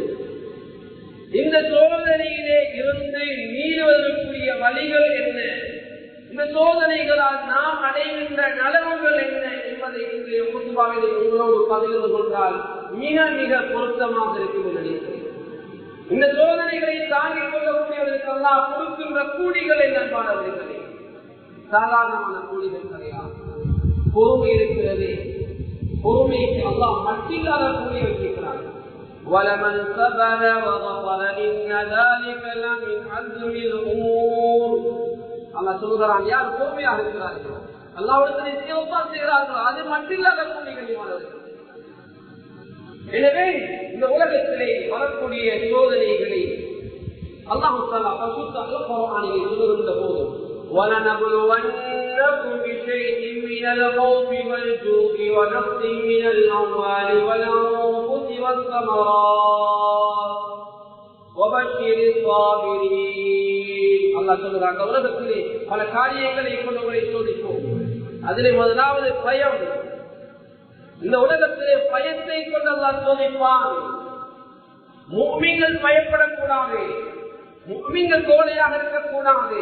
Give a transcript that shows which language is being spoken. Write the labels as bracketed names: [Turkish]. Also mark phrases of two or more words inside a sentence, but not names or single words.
[Tamil] இந்த சோதனையிலே இருந்து மீறுவதற்குரிய வழிகள் என்ன, இந்த சோதனைகளால் நாம் அடைகின்ற நலவுகள் என்ன என்பதை இன்றைய குத்பாவிலே உங்களோடு பகிர்ந்து கொண்டால் மிக மிக பொருத்தமாக இருக்கும் நினைக்கிறேன். இந்த சோதனைகளை தாங்கிக் கொள்ளக்கூடியவர்களுக்கு அல்லாஹ் கொடுக்கின்ற கூலிகளை நண்பானவர்களே, சாதாரணமான கூலிகள் கிடையாது. பொறுமை இருக்கிறது. பொறுமைக்கு அல்லாஹ் மட்டில்லாத கூலி வைக்கிறார். [Arabic] وَلَمَنْ صَبَرَ وَغَفَرَ إِنَّ ذَلِكَ لَمِنْ عَزْمِ الْأُمُورِ. [Tamil] அல்லாஹ் சொல்கிறான், யார் பொறுமையாக இருக்கிறார்கள், அல்லாஹ்விடத்திலே இஸ்திக்ஃபார் செய்கிறார்களோ அது மட்டில்லாத கூலிகள். எனவே இந்த உலகத்திலே வரக்கூடிய சோதனைகளை அல்லாஹ் தஆலா பரிசுத்த குர்ஆனிலே சொல்லுகின்ற போது [Arabic] وَلَنَبْلُوَنَّكُمْ بِشَيْءٍ مِنَ الْخَوْفِ وَالْجُوعِ وَنَقْصٍ مِنَ الْأَمْوَالِ وَالْأَنفُسِ وَالثَّمَرَاتِ وَبَشِّرِ الصَّابِرِينَ. [Tamil] அல்லாஹ் சொல்றான், இந்த உலகத்திலே பல காரியங்களை கொண்டு உங்களை சோதிப்போம். அதிலே முதலாவது பயம். இந்த உலகத்திலே பயத்தை கொண்டு அல்லாஹ் சோதிப்பான். முஃமின்கள் பயப்படக்கூடாது, முஃமின்கள் கோழையாக இருக்கக்கூடாது.